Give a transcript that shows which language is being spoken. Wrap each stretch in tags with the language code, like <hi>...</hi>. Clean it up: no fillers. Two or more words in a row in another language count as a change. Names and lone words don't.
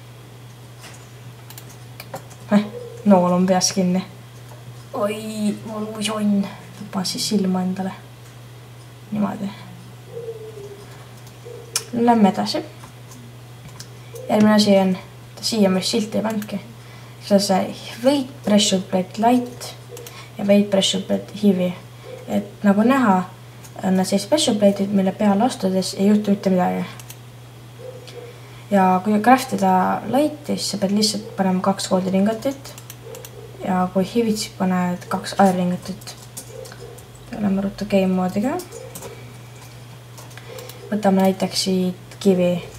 <et>Nool on peas kinni. Oi, valus on. Tõpan siis silma endale. Niimoodi. Lämme edasi. Järgmine asi on, siia me silti ei pandki. See on see</et> <en>weight pressure plate light</en> <et>ja</et> <en>weight pressure plate heavy.</en> <et>Et nagu näha, on see</et> <en>pressure plate'id,</en> <et>mille peale astudes ei juhtu mitte midagi. Ja kui craftida lighti, siis sa pead lihtsalt panema 2 gold ringatit. Ja kui heavy't, siis paned 2 iron ringatit. Lähme ruttu game moodiga. Võtame näiteks siit kivi.</et>